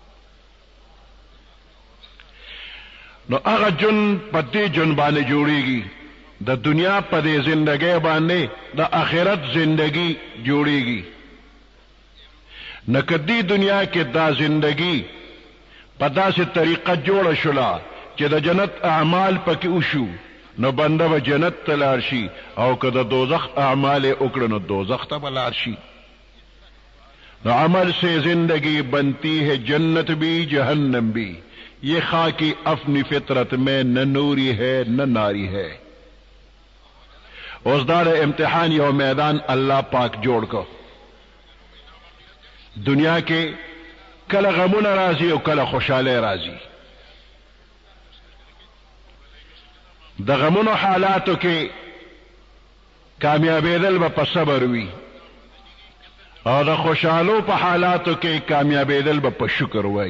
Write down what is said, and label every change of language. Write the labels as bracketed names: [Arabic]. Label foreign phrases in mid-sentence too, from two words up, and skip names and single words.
[Pashto] نو هغه جن په دې جن باندې جوړیږي د دنیا په دې زندګۍ باندې د آخرت زندگی جوړیږي نو کدی دنیا کې دا زندگی په داسې طریقه جوړه شوله چې د جنت اعمال پکې وشو نو بنده به جنت ته لاړ شي او که د دوزخ اعمال یې وکړه نو دوزخ ته به لاړ شي نو [Urdu] عمل سے زندگی بنتی ہے جنت بھی جہنم بھی یہ خاکی اپنی فطرت میں نہ نوری ہے نہ ناری ہے [Pashto] اوس دا امتحان یو میدان الله پاک جوړ کو دنیا کې کله غمونه راځي او کله خوشاله راځي. د غمونو حالاتو کې کامیابېدل به په صبر وي او د خوشحالو په حالاتو کې کامیابېدل به په شکر وي.